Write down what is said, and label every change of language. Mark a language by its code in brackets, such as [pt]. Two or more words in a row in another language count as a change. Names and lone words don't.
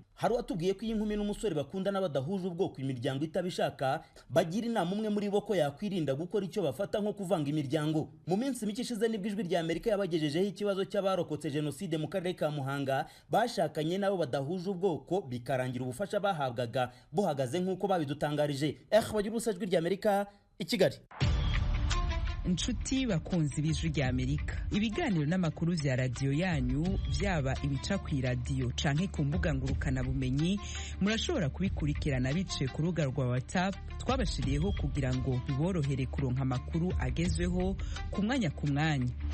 [rw] Hari watubwiye ko inkumi n'umusore bakundana badahuje ubwoko imiryango itabishaka, bagira inama umwe muri bo ko yakwirinda gukora icyo bafata nko kuvanga imiryango. Mu minsi mike ishize nibwo Ijwi rya Amerika yabagejejeho ikibazo cy'abarokotse jenoside mu karere ka Muhanga bashakanye nabo badahuje ubwoko, bikarangira ubufasha bahabwaga buhagaze nk'uko babidutangarije. Bagira Ijwi rya Amerika i Kigali. [rn] Inshuti bakunzi b'Ijwi rya Amerika, ibiganiro n'amakuru vya radio yanyu vyaba ibica ku radio canke ku mbuga ngurukana bumenyi, murashobora kubikurikirana biciye ku rubuga rwa WhatsApp twabashiriyeho kugira ngo biborohere kuronka amakuru agezweho ku mwanya ku mwanya.